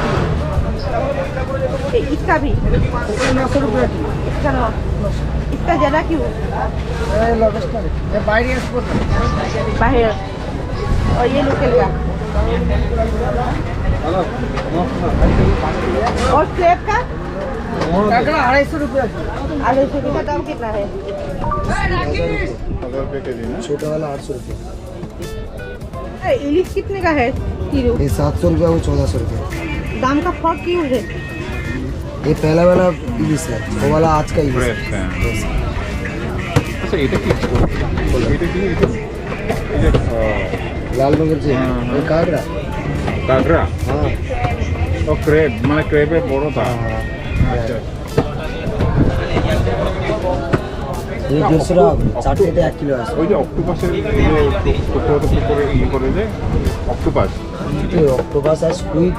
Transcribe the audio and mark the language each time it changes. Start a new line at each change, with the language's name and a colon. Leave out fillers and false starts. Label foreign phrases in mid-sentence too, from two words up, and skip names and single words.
Hindi: इसका भी 900 रुपया इसका ना इसका ज़्यादा क्यों बाहर और ये लोकल का और क्रेप का 250 रुपया 250 का दाम कितना है 1000 रुपए केजी ना छोटा वाला 800 रुपये इलिश कितने का है किलो ये 700 रुपये वो 1400 रुपये दाम का फर्क क्यों है ये पहला वाला इलिश है वो वाला आज का इलिश फ्रेश है
Bangla: আচ্ছা এটা কি এটা কি এটা এই যে
Hindi: लाल मगर जी हाँ, वो कागरा
Bangla: কাকড়া
Hindi: हाँ
Bangla: ও ক্রেপ মানে ক্রেপের বড় তা আচ্ছা ये 150 60 থেকে 1 কিলো আছে ওই যে অক্টোপাসের ছোট ছোট করে করে যে অক্টোপাস এই অক্টোপাস আর স্কুইড